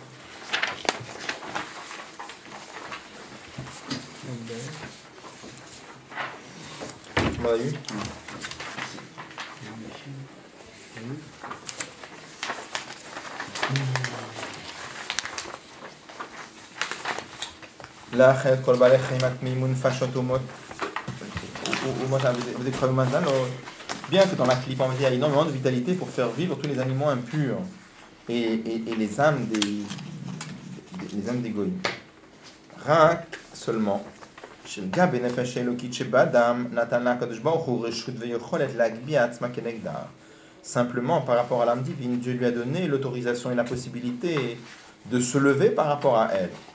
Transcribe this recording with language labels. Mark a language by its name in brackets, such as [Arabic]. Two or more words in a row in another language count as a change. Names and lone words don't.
[French] On l'a eu. La [Hebrew] חיות כל בעלי חיים הטמאים ונפשות אומות [French] vous écrivez maintenant, bien que dans la clip, on va dire, il y a énormément de vitalité pour faire vivre tous les animaux impurs et les âmes des goïms. Rak seulement. Simplement par rapport à l'âme divine, Dieu lui a donné l'autorisation et la possibilité de se lever par rapport à elle.